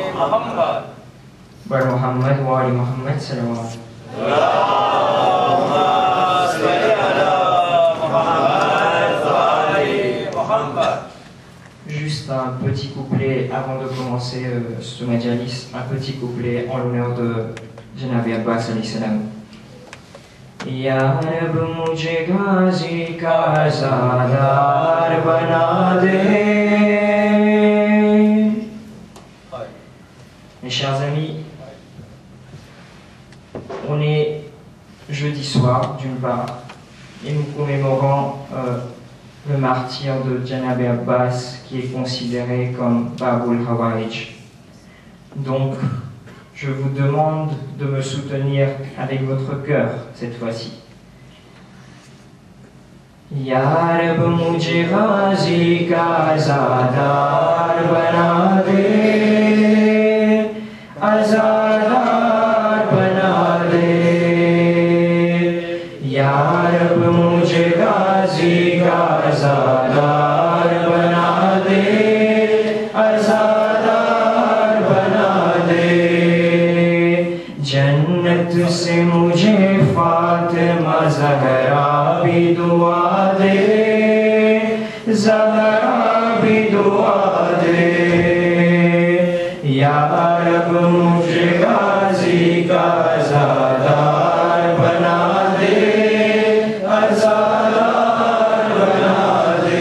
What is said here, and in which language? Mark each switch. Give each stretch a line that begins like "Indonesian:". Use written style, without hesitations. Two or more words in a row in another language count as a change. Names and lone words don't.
Persian: محمد بر محمد و آل محمد صلوات.
Arabic: اللهم صل على محمد وآل محمد.
French: Juste un petit couplet avant de commencer ce majalis, un petit couplet en l'honneur de Janabi Abbas
Arabic: عليه السلام.
Urdu: یا رب مجھے غازی کا عزادار بنا دے.
French: Mes chers amis, on est jeudi soir d'une part et nous commémorons le martyr de Janabi Abbas qui est considéré comme Babul Hawaïj. Donc, je vous demande de me soutenir avec votre cœur cette fois-ci.
Urdu: یا رب مجھے غازی کا عزادار بنا دے، عزادار بنا دے. یا رب مجھے غازی کا عزادار بنا دے، عزادار بنا دے. جنت سے مجھے فاطمہ زہرا بھی دعا دے، زہرا بھی دعا دے. یا رب مجھے غازی کا زادار بنا دے، عزادار بنا دے.